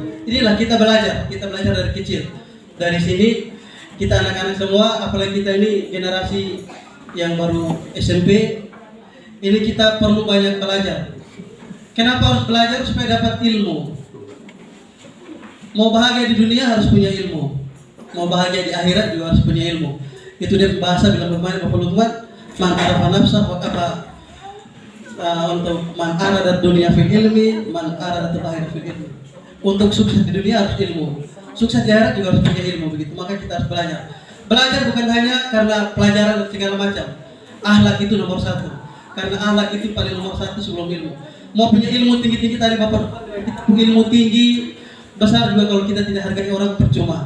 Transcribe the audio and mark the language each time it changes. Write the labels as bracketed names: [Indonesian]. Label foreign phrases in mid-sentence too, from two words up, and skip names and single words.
[Indonesian] Inilah kita belajar dari kecil. Dari sini kita anak-anak semua, apalagi kita ini generasi yang baru SMP, ini kita perlu banyak belajar. Kenapa harus belajar? Supaya dapat ilmu. Mau bahagia di dunia harus punya ilmu. Mau bahagia di akhirat juga harus punya ilmu. Itu dia bahasa bilang bermain Bapak Lukman, [Arabic] من عرف نفس و [Indonesian] apa untuk [Arabic] من أراد الدنيا في العلم، من أراد الآخرة في العلم. [Indonesian] Untuk sukses di dunia harus ilmu. Sukses di akhirat juga harus punya ilmu, begitu. Maka kita harus belajar. Belajar bukan hanya karena pelajaran dan segala macam. Akhlak itu nomor satu. Karena akhlak itu paling nomor satu sebelum ilmu. Mau punya ilmu tinggi-tinggi tadi Bapak, kita punya ilmu tinggi besar juga kalau kita tidak hargai orang percuma.